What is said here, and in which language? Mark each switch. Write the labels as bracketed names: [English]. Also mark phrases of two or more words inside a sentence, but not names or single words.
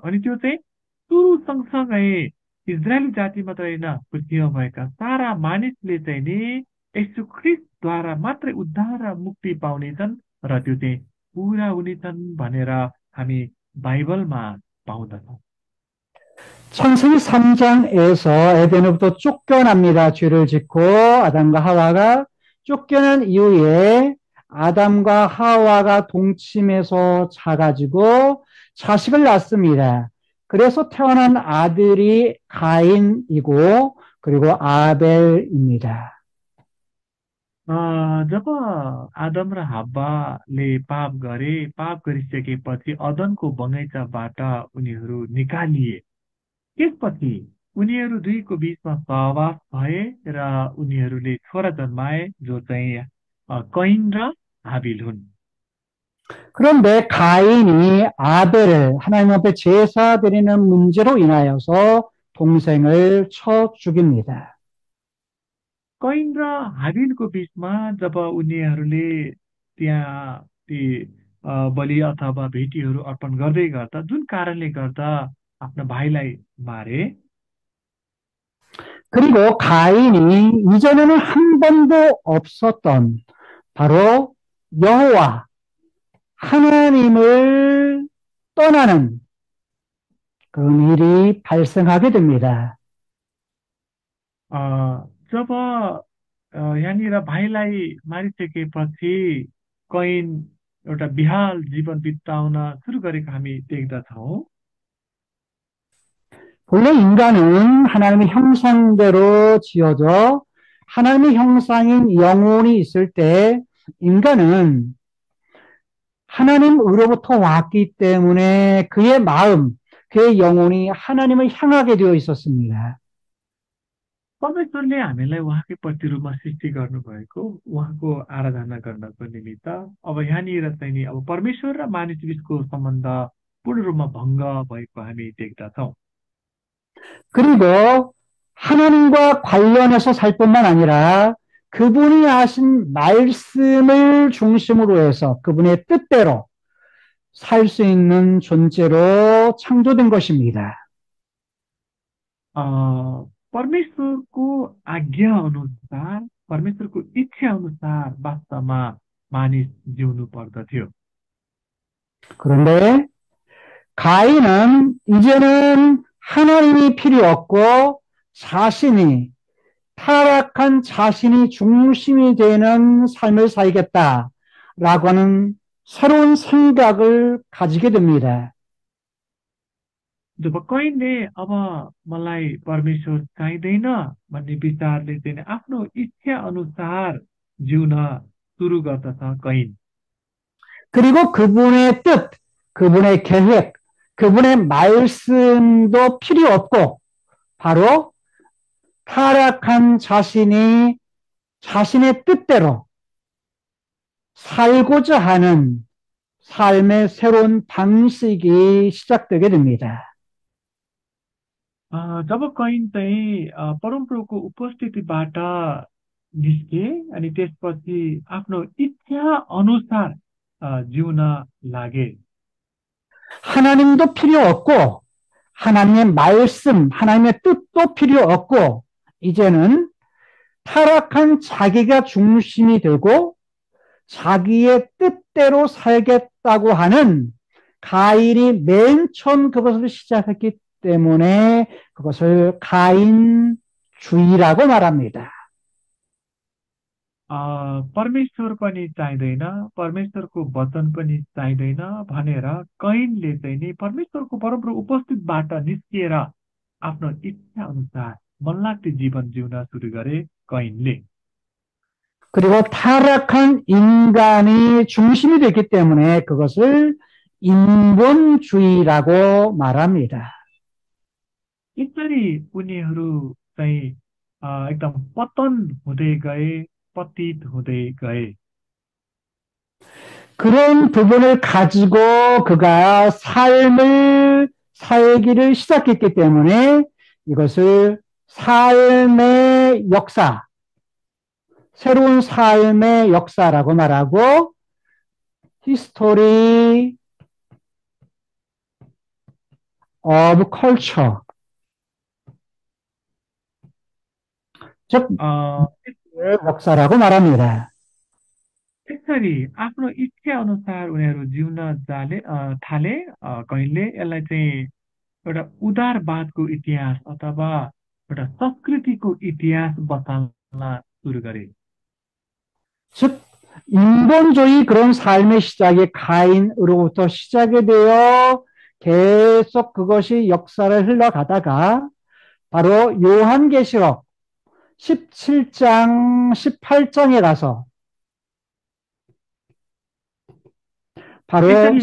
[Nepali] अनि त्यो चाहिँ सुरु सँगसँगै इजरायली जाति मात्र होइन, पृथ्वीमा भएका सारा मानिसले चाहिँ नि यीशु ख्रीष्टद्वारा मात्रै उद्धार र मुक्ति पाउनेछन् र त्यो चाहिँ पुरा हुनेछन् भनेर हामी बाइबलमा पाउँदछौँ। [Korean] 창세기 3장에서 에덴으로부터 쫓겨납니다. 죄를 짓고 아담과 하와가 쫓겨난 이후에 아담과 하와가 동침해서 자가지고 자식을 낳습니다. 그래서 태어난 아들이 가인이고 그리고 아벨입니다. [Nepali] जब आदम र हब्बाले पाप गरे, पाप गरिसकेपछि अदनको बगैँचाबाट उनीहरू निकालिए। त्यसपछि उनीहरू दुईको बीचमा सहवास भए र उनीहरूले छोरा जन्माए जो चाहिँ कैन र हाबिल हुन्। [Korean] 그런데 가인이 아벨을 하나님 앞에 제사 드리는 문제로 인하여서 동생을 쳐 죽입니다. [Nepali] कैन र हाबिलको बीचमा जब उनीहरूले त्यहाँ ती बलि अथवा भेटीहरू अर्पण गर्दै गर्दा जुन कारणले गर्दा आफ्नो भाइलाई मारे, [Korean] 그리고 가인이 이전에는 한 번도 없었던 바로 여호와 하나님을 떠나는 그런 일이 발생하게 됩니다. [Nepali] अ, जब यहाँनिर भाइलाई मारिसकेपछि कैन एउटा विहाल जीवन बिताउन सुरु गरेको हामी देख्दछौँ। [Korean] 본래 인간은 하나님의 형상대로 지어져 하나님의 형상인 영혼이 있을 때 인간은 하나님으로부터 왔기 때문에 그의 마음, 그의 영혼이 하나님을 향하게 되어 있었습니다. [Nepali] परमेश्वरले हामीलाई उहाँकै प्रतिरूपमा सृष्टि गर्नुभएको, उहाँको आराधना गर्नको निमित्त अब यहाँनिर चाहिँ नि अब परमेश्वर र मानिस बिचको सम्बन्ध पूर्ण रूपमा भङ्ग भएको हामी देख्दछौँ। [Korean] 그리고 하나님과 관련해서 살 뿐만 아니라 그분이 하신 말씀을 중심으로 해서 그분의 뜻대로 살 수 있는 존재로 창조된 것입니다. [Nepali] अ, परमेश्वरको आज्ञा अनुसार, परमेश्वरको इच्छा अनुसार वास्तवमा मानिस जिउनु पर्दथ्यो। [Korean] 그런데 가인은 이제는 하나님이 필요 없고 자신이 타락한 자신이 중심이 되는 삶을 살겠다라고 하는 새로운 생각을 가지게 됩니다. [Nepali] जब कैनले अब मलाई परमेश्वर चाहिँदैन भन्ने विचारले चाहिँ आफ्नो इच्छा अनुसार जिउन सुरु गर्दछ कैन। [Korean] 그리고 그분의 뜻, 그분의 계획, 그분의 말씀도 필요 없고 바로 타락한 자신이 자신의 뜻대로 살고자 하는 삶의 새로운 방식이 시작되게 됩니다. [Nepali] जब कैन चाहिँ परमप्रभुको उपस्थितिबाट निस्के अनि त्यसपछि आफ्नो इच्छा अनुसार जिउन लागे। [Korean] 하나님도 필요 없고 하나님의 말씀, 하나님의 뜻도 필요 없고 이제는 타락한 자기가 중심이 되고 자기의 뜻대로 살겠다고 하는 가인이 맨 처음 그것을 시작했기 때문에 그것을 가인주의라고 말합니다. [Nepali] परमेश्वर पनि चाहिँदैन, परमेश्वरको वचन पनि चाहिँदैन भनेर कैनले चाहिँ नि परमेश्वरको परमप्रभु उपस्थितबाट निस्किएर आफ्नो इच्छा अनुसार मनलाग्दो जीवन जिउन सुरु गरे कैनले। [Korean] 그리고 타락한 인간이 중심이 됐기 때문에 그것을 인본주의라고 말합니다. [Nepali] यसरी उनीहरू चाहिँ एकदम पतन हुँदै गए, पतित हुँदै गए। [Korean] 그런 부분을 가지고 그가 삶을 살기를 시작했기 때문에 이것을 삶의 역사, 새로운 삶의 역사라고 말하고 [English] history of culture, [Korean] 즉 अ, 역사라고 말합니다. [Nepali] त्यसरी आफ्नो इच्छा अनुसार उनीहरू जिउन थाले कैनले यसलाई चाहिँ एउटा उदारवादको इतिहास अथवा एउटा संस्कृतिको इतिहास बसाल्न सुरु गरे। [Korean] 즉, 인본주의 그런 삶의 시작이 가인으로부터 시작이 되어 계속 그것이 역사를 흘러가다가 바로 요한계시록 17장, 18장에 가서 바로